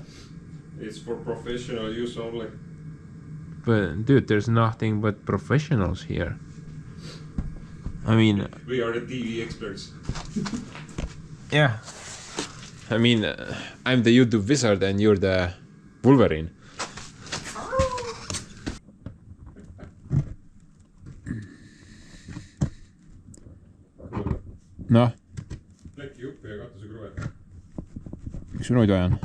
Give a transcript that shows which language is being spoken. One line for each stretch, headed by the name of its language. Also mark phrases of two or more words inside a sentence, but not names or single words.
English: It's for professional use only. But dude, there's nothing but professionals here. I mean, we are the TV experts. yeah. I mean, I'm the YouTube wizard and you're the Wolverine.
Estonian: Noh. Plekki uppi ja katuse kruve. Miks sul nüüd vaja on?